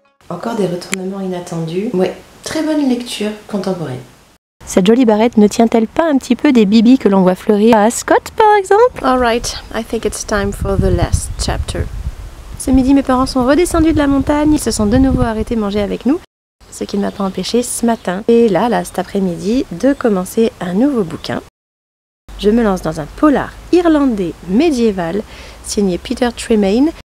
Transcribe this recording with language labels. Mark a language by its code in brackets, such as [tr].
[fr] Encore des retournements inattendus. Ouais, très bonne lecture contemporaine. Cette jolie barrette ne tient-elle pas un petit peu des bibis que l'on voit fleurir à Ascot par exemple? [en] Alright, I think it's time for the last chapter. [fr] Ce midi, mes parents sont redescendus de la montagne, ils se sont de nouveau arrêtés manger avec nous, ce qui ne m'a pas empêché ce matin, et là, cet après-midi, de commencer un nouveau bouquin. Je me lance dans un polar irlandais médiéval signé Peter Tremaine.